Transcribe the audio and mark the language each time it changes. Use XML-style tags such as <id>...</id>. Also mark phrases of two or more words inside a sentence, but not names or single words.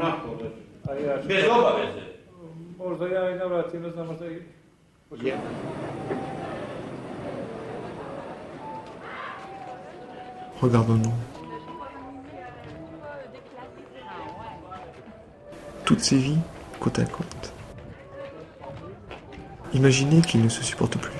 <sr>Bez obaveze. Možda ja i navratim, ne znam, možda i...</sr> <fr>Regardons-nous. Toutes ces vies, côte à côte. Imaginez qu'ils ne se supportent plus.</fr>